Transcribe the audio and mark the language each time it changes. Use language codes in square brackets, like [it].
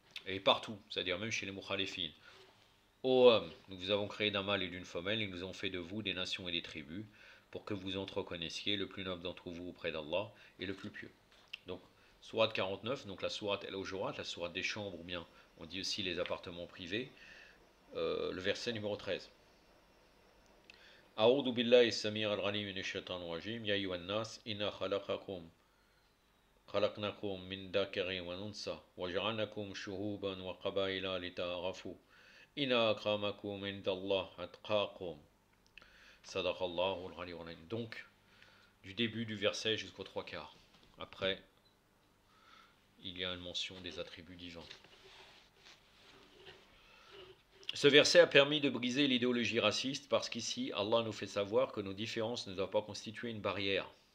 [fr] Et partout, c'est-à-dire même chez les Mukhalifin. Ô hommes, nous vous avons créé d'un mâle et d'une femelle, et nous avons fait de vous des nations et des tribus, pour que vous entreconnaissiez le plus noble d'entre vous auprès d'Allah et le plus pieux. Donc, Surat 49, donc la Surat al-Hujurat, la Surat des chambres, ou bien on dit aussi les appartements privés, le verset numéro 13. [ar] A'udhu billahi samir al-ghalim minash shaitanir rajim, ya ayyuhan nas, inna خلقناكم من ذكر وأنثى وجعلناكم شعوبا وقبائل لتعارفوا إن أكرمكم عند الله أتقاكم صدق الله العلي العظيم. [fr] Donc, du début du verset jusqu'aux 3/4. Après, il y a une mention des attributs divins. Ce verset a permis de briser l'idéologie raciste parce qu'ici, Allah nous fait savoir que nos différences ne doivent pas constituer une barrière.